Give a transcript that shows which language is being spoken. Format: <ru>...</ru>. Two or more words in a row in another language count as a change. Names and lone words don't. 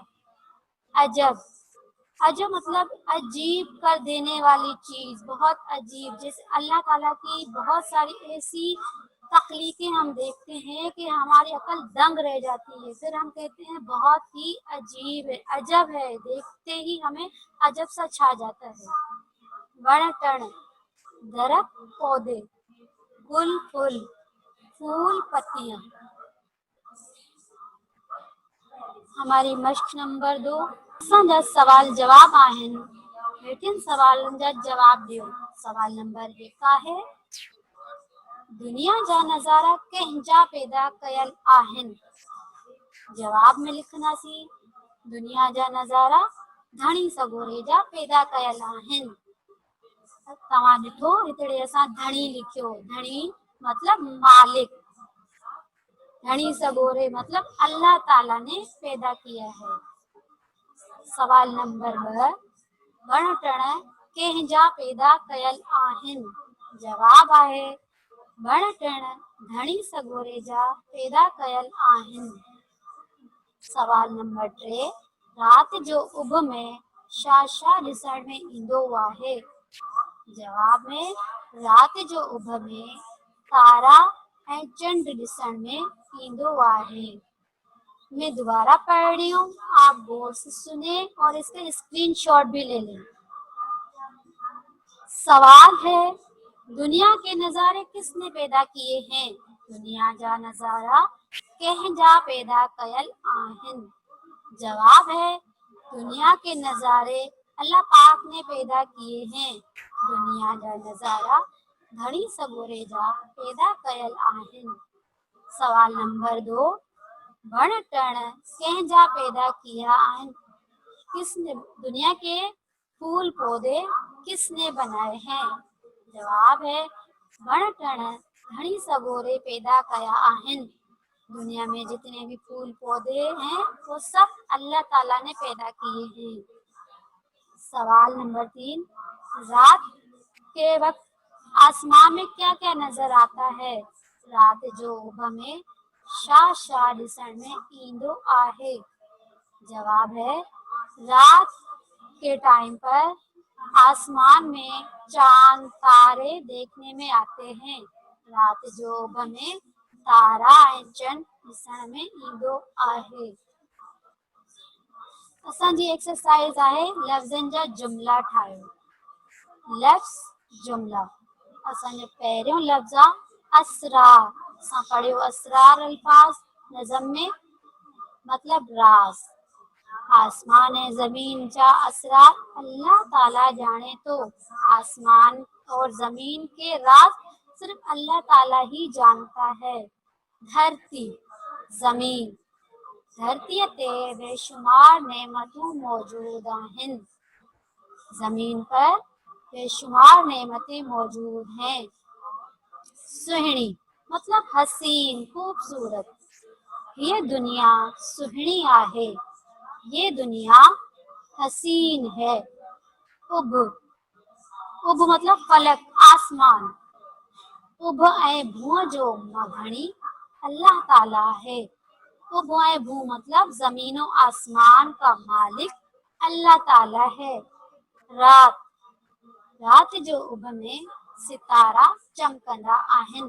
<ur>عجب، عجب مطلب عجیب کر دینے والی چیز، بہت عجیب، جیسے اللہ تعالیٰ کی بہت ساری ایسی تخلیقیں ہم دیکھتے ہیں کہ ہماری عقل دنگ رہ جاتی ہے، پھر ہم کہتے ہیں بہت ہی عجیب ہے، عجب ہے، دیکھتے ہی ہمیں عجب سا چھا جاتا ہے۔ بڑ ٹڑ درخت، پودے، گل، پھول، پھول، پتیاں۔</ur> <sd>ہماری مشق نمبر 2 سوال جواب آہن लेकिन सवाल जा जवाब दियो। सवाल नंबर 1 का है, दुनिया जा नज़ारा कंहिंजा पैदा कयल आहिन। जवाब में लिखना सी, दुनिया जा नज़ारा धणी सगोरे जा पैदा कयल आहिन। तव्हां ॾिठो हिकिड़े असां धणी लिखियो, धणी मतलब मालिक, धणी सगोरे मतलब</sd> <ur>اللہ تعالیٰ نے پیدا کیا ہے.</ur> <sd>सवाल नंबर 2, वण टण कंहिंजा पैदा कयल आहिन। जवाब आहे, वण टण धणी सगोरे जा पैदा कयल आहिन। सवाल नंबर 3, रात जो उभ में छा छा ॾिसण में ईंदो आहे। जवाब में रात जो उभ में तारा ऐं चंड ॾिसण में ईंदो आहे।</sd> <ur>میں دوبارہ پڑھ رہی ہوں، آپ غور سے سنے اور اس کے اسکرین شاٹ بھی لے لیں. سوال ہے، دنیا کے نظارے کس نے پیدا کیے ہیں.</ur> <sd>दुनिया जा नज़ारा कंहिंजा पैदा कयल आहिन।</sd> <ur>جواب ہے، دنیا کے نظارے اللہ پاک نے پیدا کیے ہیں.</ur> <sd>दुनिया जा नज़ारा धणी सगोरे जा पैदा कयल आहिन। सवाल नंबर 2, वण टण कंहिंजा पैदा किया आहिन।</sd> <ur>کس نے، دنیا کے پھول پودے کس نے بنائے ہیں. جواب ہے,</ur> <sd>वण टण धणी सगोरे पैदा कया आहिन।</sd> <ur>دنیا میں جتنے بھی پھول پودے ہیں وہ سب اللہ تعالیٰ نے پیدا کیے ہیں. سوال نمبر 3، رات کے وقت آسمان میں کیا کیا نظر آتا ہے.</ur> <sd>रात जो उभ में छा छा ॾिसण में ईंदो आहे।</sd> <ur>جواب ہے، رات کے ٹائم پر آسمان میں چاند تارے دیکھنے میں آتے ہیں.</ur> <sd>रात जो उभ में तारा ऐं चंड ॾिसण में ईंदो आहे। असांजी एक्सरसाइज आहे, लफ़्ज़नि जा जुमला ठाहियो। लफ़्ज़ जुमला, असांजो पहिरियों लफ़्ज़ आहे असरार। असां पढ़ियो असरार अल्फाज नज़म में, मतलब राज। आसमान ऐं ज़मीन जा असरार अल्लाह ताला जाने तो।</sd> <ur>آسمان اور زمین کے راز صرف اللہ تعالیٰ ہی جانتا ہے.</ur> <sd>धरती, जमीन, धरती ते बेशुमार नेमतूं मौजूद आहिन।</sd> <ur>زمین پر بے شمار نعمتیں موجود ہیں.</ur> <sd>सुहिणी मतलब हसीन, खूबसूरत। ये दुनिया सुहिणी आहे,</sd> <ur>یہ دنیا حسین ہے.</ur> <sd>उभ, उभ मतलब फलक, आसमान। उभ ऐं भूअं जो मघणी अल्लाह ताला है। उभ ऐं भू</sd> <ur>مطلب زمینو آسمان کا مالک اللہ تعالیٰ ہے.</ur> <sd>रात, रात जो उभ में सितारा चमकंदा आहिन।</sd>